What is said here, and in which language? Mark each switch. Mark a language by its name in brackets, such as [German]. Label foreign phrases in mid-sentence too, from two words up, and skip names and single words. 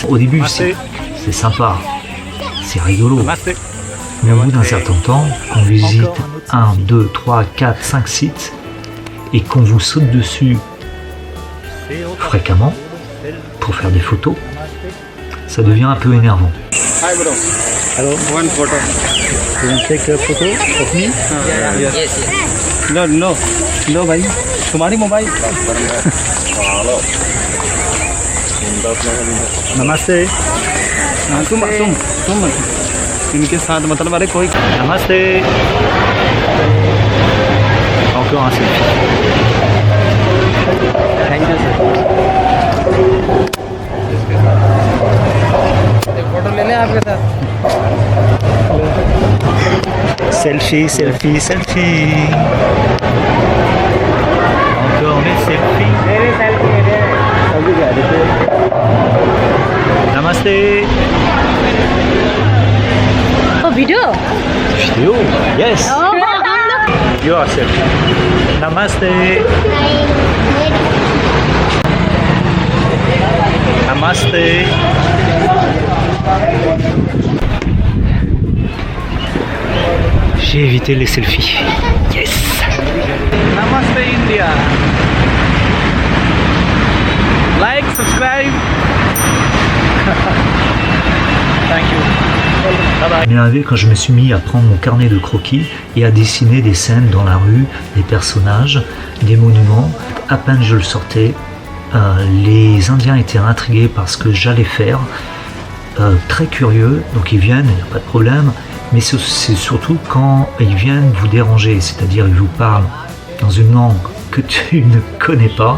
[French] Au début, c'est sympa, c'est rigolo. Mais au bout d'un certain temps, qu'on visite 1, 2, 3, 4, 5 sites et qu'on vous saute dessus fréquemment pour faire des photos, ça devient un peu énervant. [English] Hi, bro. Hello. One photo. You can take a photo of me? Yes. No, [Hindi] भाई तुम्हारी मोबाइल नमस्ते तुम इनके साथ मतलब अरे कोई [French] Namasté. Encore un selfie. [English] thank you sir [Hindi] फोटो ले लें आपके साथ [English] Selfie, selfie, selfie. [French] Encore des selfies. [Hindi] Namasté. [English] Oh, video? [French] Vidéo. [English] Yes. Oh, You are selfie. [Hindi] Namasté. Namasté. [French] J'ai évité les selfies. Yes. [English] नमस्ते India like subscribe thank you [French] Il m'est arrivé quand je me suis mis à prendre mon carnet de croquis et à dessiner des scènes dans la rue, des personnages, des monuments. À peine je le sortais, les Indiens étaient intrigués par ce que j'allais faire, très curieux, donc ils viennent, il n'y a pas de problème, mais c'est surtout quand ils viennent vous déranger, c'est-à-dire ils vous parlent dans une langue que tu ne connais pas.